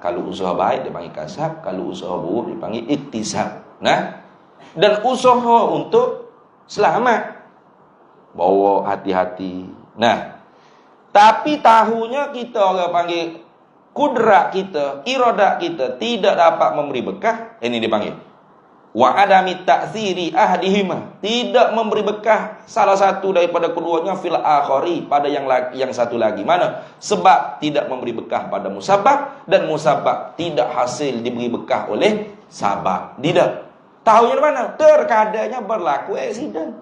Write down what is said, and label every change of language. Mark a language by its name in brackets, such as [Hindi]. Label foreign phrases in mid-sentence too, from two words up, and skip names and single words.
[Malay] Kalau usaha baik dia panggil kasab, kalau usaha buruk dia panggil iktisab. Dan usaha untuk selamat. Bawa hati-hati. Tapi tahunya kita orang panggil kudrat kita, iradat kita tidak dapat memberi bekah. Ini dipanggil [Arabic] وعدم تأثير أحدهما, [Malay] tidak memberi bekah salah satu daripada keduanya [Arabic] في الآخر, [Malay] pada yang satu lagi. Mana? Sebab tidak memberi bekah pada musabab, dan musabab tidak hasil diberi bekah oleh sabab. Tidak. Tahunya di mana? Terkadangnya berlaku aksiden.